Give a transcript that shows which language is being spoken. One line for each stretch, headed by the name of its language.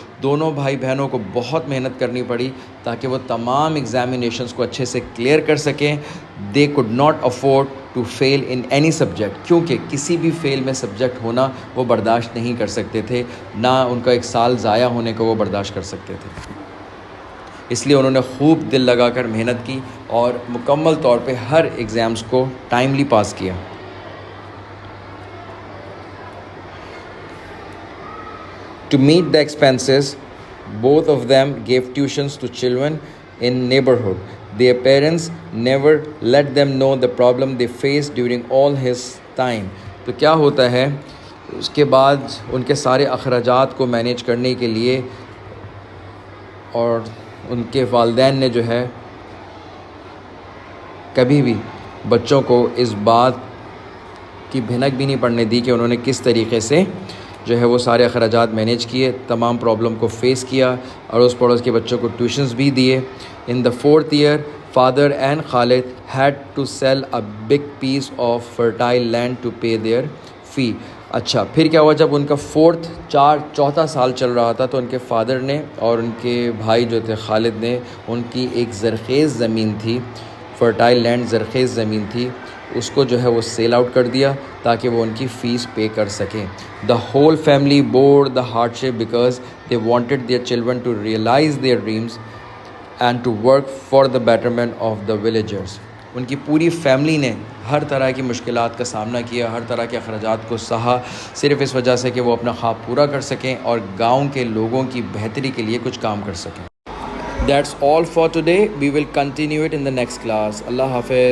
Urdu: دونوں بھائی بہنوں کو بہت محنت کرنی پڑی تاکہ وہ تمام ایگزامینیشنز کو اچھے سے کلیئر کر سکیں.
English: They could not afford to fail in any subject.
Urdu: کیونکہ کسی بھی فیل میں سبجیکٹ ہونا وہ برداشت نہیں کر سکتے تھے, نہ ان کا ایک سال ضائع ہونے کو وہ برداشت کر سکتے تھے. اس لیے انہوں نے خوب دل لگا کر محنت کی اور مکمل طور پہ ہر ایگزامز کو ٹائملی پاس کیا.
English: To meet the expenses, both of them gave tuitions to children in neighborhood. Their parents never let them know the problem they faced during all his time.
Urdu: تو کیا ہوتا ہے, اس کے بعد ان کے سارے اخراجات کو مینیج کرنے کے لیے اور ان کے والدین نے جو ہے کبھی بھی بچوں کو اس بات کی بھنک بھی نہیں پڑنے دی کہ انہوں نے کس طریقے سے جو ہے وہ سارے اخراجات مینیج کیے, تمام پرابلم کو فیس کیا, اڑوس پڑوس کے بچوں کو ٹیوشنز بھی دیے.
English: In the 4th year, father and Khalid had to sell a big piece of fertile land to pay their fee.
Urdu: اچھا, پھر کیا ہوا, جب ان کا چوتھا سال چل رہا تھا تو ان کے فادر نے اور ان کے بھائی جو تھے خالد نے ان کی ایک زرخیز زمین تھی, فرٹائل لینڈ زرخیز زمین تھی, اس کو جو ہے وہ سیل آؤٹ کر دیا تاکہ وہ ان کی فیس پے کر سکیں.
English: The whole family bore the hardship because they wanted their children to realize their dreams and to work for the betterment of the villagers.
Urdu: ان کی پوری فیملی نے ہر طرح کی مشکلات کا سامنا کیا, ہر طرح کے اخراجات کو سہا, صرف اس وجہ سے کہ وہ اپنا خواب پورا کر سکیں اور گاؤں کے لوگوں کی بہتری کے لیے کچھ کام کر سکیں.
English: That's all for today. We will continue it in the next class.
Urdu: اللہ حافظ.